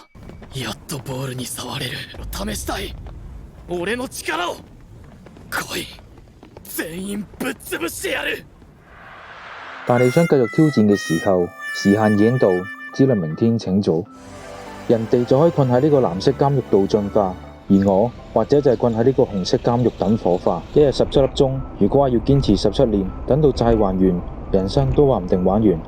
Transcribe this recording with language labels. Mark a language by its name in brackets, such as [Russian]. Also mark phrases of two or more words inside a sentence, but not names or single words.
[Japanese] やっとボールに触れる。試したい俺の力を。来い、全員ぶっ潰してやる。 [Cantonese] 但你想繼續挑戰嘅時候，時限已經到，只能明天請早。人哋就可以困喺呢個藍色監獄度進化，而我或者就係困喺呢個紅色監獄等火化。一日17粒鐘，如果話要堅持17年，等到債還完，人生都話唔定玩完。